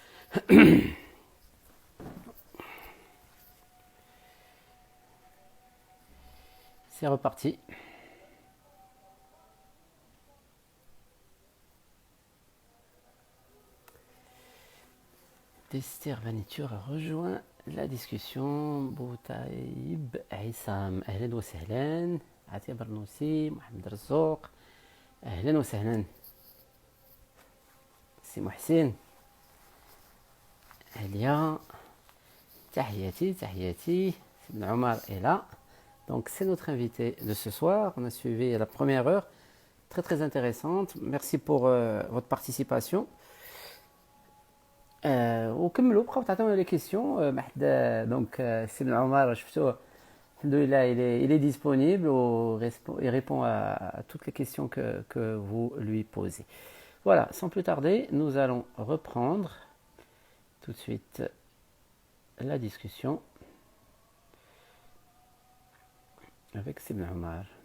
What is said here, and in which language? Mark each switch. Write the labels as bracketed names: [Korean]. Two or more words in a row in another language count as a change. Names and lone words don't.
[French] C'est reparti. Tester Vaniture a rejoint la discussion. [Arabic] Boutaïb Aïssam, أهلا وسهلا. Atia Barnoussi, Mohamed Razzouk. أهلا وسهلا. [French] C'est Mohsin. [Arabic] Alia. تحياتي، تحياتي. [French] Ibn Omar est là. Donc c'est notre invité de ce soir. On a suivi la première heure. Très très intéressante. Merci pour votre participation. [Arabic] وكملوا بقاو تعطيونا [French] les questions. Donc c'est Ibn Omar, alhamdoulilah, il est disponible, il répond à toutes les questions que vous lui posez. Voilà, sans plus tarder, nous allons reprendre tout de suite la discussion avec Ibn Omar.